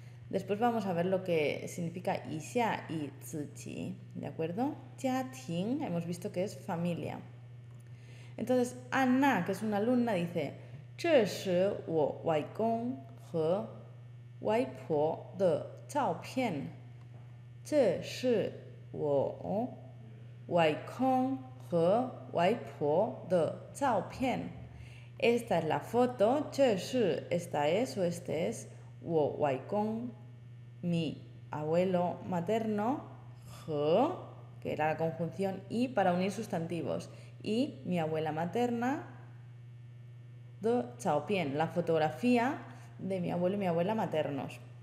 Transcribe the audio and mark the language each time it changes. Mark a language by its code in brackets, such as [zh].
[es] Después vamos a ver lo que significa yixia y ziqi, ¿de acuerdo? Jiating, hemos visto que es familia. Entonces, Anna, que es una alumna, dice: [zh] 这是我外公和外婆的照片。这是我外公和外婆的照片。 [es] Esta es la foto, 这是 esta es o este es [zh] 我外公 [es] mi abuelo materno, 和 que era la conjunción y para unir sustantivos, y mi abuela materna, de chaopien, la fotografía de mi abuelo y mi abuela maternos.